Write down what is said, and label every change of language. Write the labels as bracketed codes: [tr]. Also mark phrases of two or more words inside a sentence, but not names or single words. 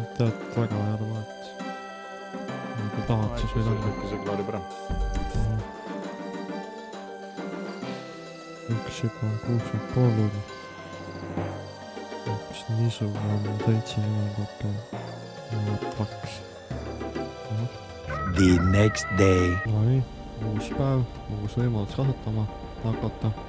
[et] Tead, väga hea arva, et kui tahad, siis võid anda. See klaarib ära. Üks juba on 6,5. Üks nisu on 70. Ja paks. [en] The next day. [et] Nii, uus päev, uus võimalus kasutama hakata.